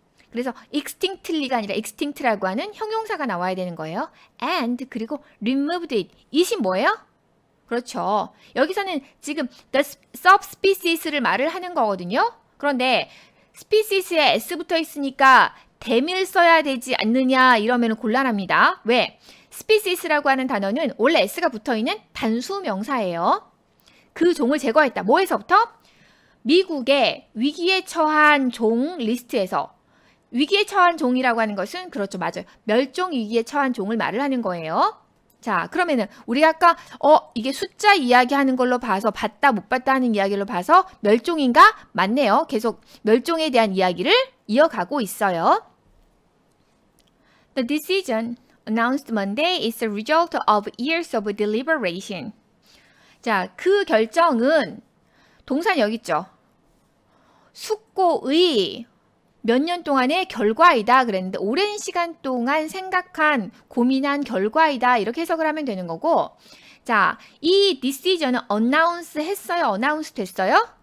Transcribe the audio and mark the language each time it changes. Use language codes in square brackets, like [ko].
[ko] 그래서 extinctly가 아니라 extinct라고 하는 형용사가 나와야 되는 거예요. and 그리고 [en] removed it, [ko] it이 뭐예요? 그렇죠. 여기서는 지금 the subspecies를 말을 하는 거거든요. 그런데 species에 s 붙어 있으니까 대밀 써야 되지 않느냐 이러면 곤란합니다. 왜? species라고 하는 단어는 원래 s가 붙어있는 단수 명사예요. 그 종을 제거했다. 뭐에서부터? 미국의 위기에 처한 종 리스트에서. 위기에 처한 종이라고 하는 것은 그렇죠, 맞아요. 멸종 위기에 처한 종을 말을 하는 거예요. 자, 그러면은 우리가 아까 이게 숫자 이야기하는 걸로 봐서 봤다 못 봤다 하는 이야기로 봐서 멸종인가? 맞네요. 계속 멸종에 대한 이야기를 이어가고 있어요. [en] The decision announced Monday is the result of years of deliberation. [ko] 자, 그 결정은 동사 여기 있죠. 숙고의 몇 년 동안의 결과이다 그랬는데, 오랜 시간 동안 생각한 고민한 결과이다 이렇게 해석을 하면 되는 거고, 자, 이 decision은 announce 했어요? announce 됐어요?